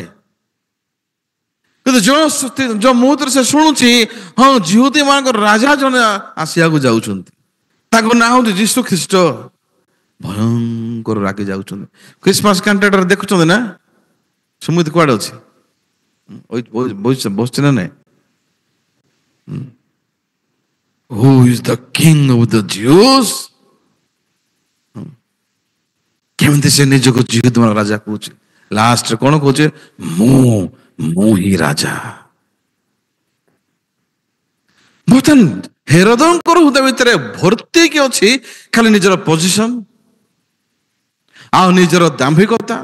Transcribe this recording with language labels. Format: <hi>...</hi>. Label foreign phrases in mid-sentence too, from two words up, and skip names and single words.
<or>କିନ୍ତୁ ଯୋଉ ମୁହୂର୍ତ୍ତରେ ସେ ଶୁଣୁଛି ଯିହୁଦୀ ମାନଙ୍କର ରାଜା ଜଣେ ଆସିବାକୁ ଯାଉଛନ୍ତି, ତାଙ୍କ ନାଁ ହଉଛି ଯୀଶୁ ଖ୍ରୀଷ୍ଟ, ଭୟଙ୍କର ରାଗି ଯାଉଛନ୍ତି। ଖ୍ରୀଷ୍ଟମାସ କାଣ୍ଟାଟାରେ ଦେଖୁଛନ୍ତି ନା? ସୁମିତ କୁଆଡେ ଅଛି? ବସିଛି ନା ନାଇଁ?</or> <en>Who is the king of the Jews?</en> <or>କେମିତି ସେ ନିଜକୁ ଯିହୁଦୀ ମାନଙ୍କ ରାଜା କହୁଛି। ଲାଷ୍ଟରେ କଣ କହୁଛି? ମୁଁ ହିଁ ରାଜା। ବର୍ତ୍ତମାନ ହେରୋଦଙ୍କର ହୃଦୟ ଭିତରେ ଭର୍ତ୍ତି କି ଅଛି ଖାଲି ନିଜର ପୋଜିସନ ଆଉ ନିଜର ଦାମ୍ଭିକତା।</or>